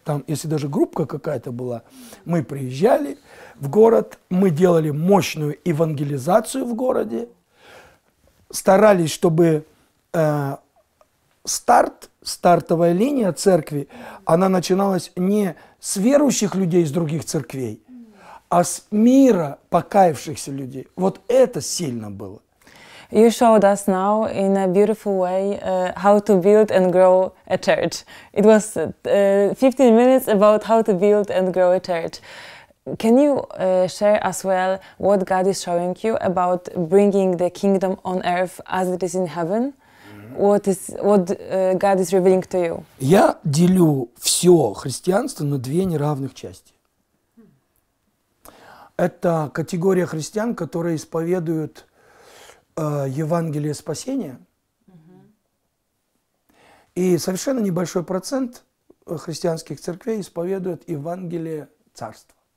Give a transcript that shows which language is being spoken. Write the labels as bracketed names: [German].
[Russian] Там, если даже группа какая-то была, мы приезжали в город, мы делали мощную евангелизацию в городе, старались, чтобы стартовая линия церкви, она начиналась не с верующих людей из других церквей, а с мира покаявшихся людей. Вот это сильно было. [English] You showed us now in a beautiful way how to build and grow a church. It was 15 minutes about how to build and grow a church. Can you share as well what God is showing you about bringing the kingdom on earth as it is in heaven? What God is revealing to you? [Russian] Я делю все христианство на две неравных части. Это категория христиан, которые исповедуют Евангелие спасения. И совершенно небольшой процент христианских церквей исповедует Евангелие Царства.